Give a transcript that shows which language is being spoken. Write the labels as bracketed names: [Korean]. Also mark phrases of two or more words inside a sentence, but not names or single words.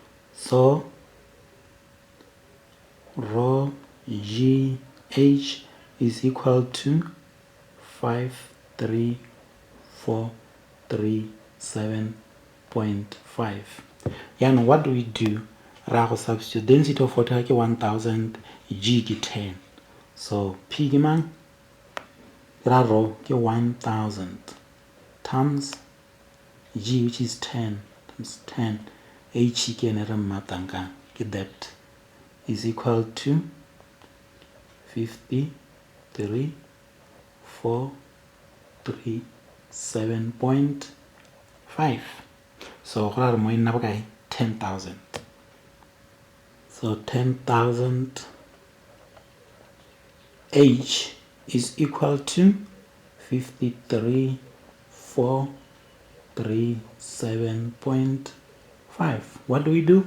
[English] So rho GH is equal to 53,437.5. And what do we do? Ra substitute density of water 1000, G 10. So P ke rho ke 1000 times G, which is 10 times 10, H [Northern Sotho] ke ne re matanga ke [English] that is equal to 53,437.5. So [Northern Sotho] go ra re mo e nna bokae? 10,000. [English] So 10,000 H is equal to 53,437.5. What do we do?